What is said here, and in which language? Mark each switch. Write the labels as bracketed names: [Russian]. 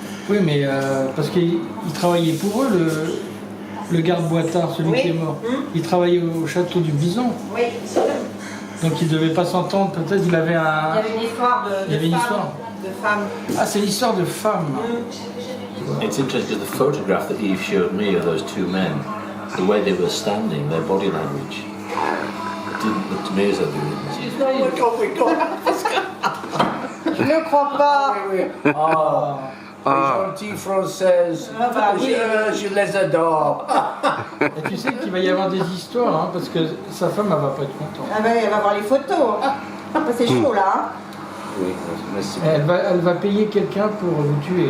[French] Oui, mais parce qu'il travaillait pour eux, le garde Boitard, celui Oui. qui est mort. Il travaillait au château du Bison. Oui. Donc il ne devait pas s'entendre, peut-être il avait Il y un... avait une histoire Il y avait une histoire. de femme. Ah, c'est l'histoire de femme. [English] It's interesting, the photograph that Eve showed me of those two men, the way they were standing, their body language, didn't look to me as though they were. [French] Je ne crois pas. Les gentils françaises, je les adore. Et tu sais qu'il va y avoir des histoires, hein, parce que sa femme, elle va pas être contente. Ah ben, elle va voir les photos. Ah, c'est chaud là. Hein. Oui, merci. Elle va payer quelqu'un pour vous tuer.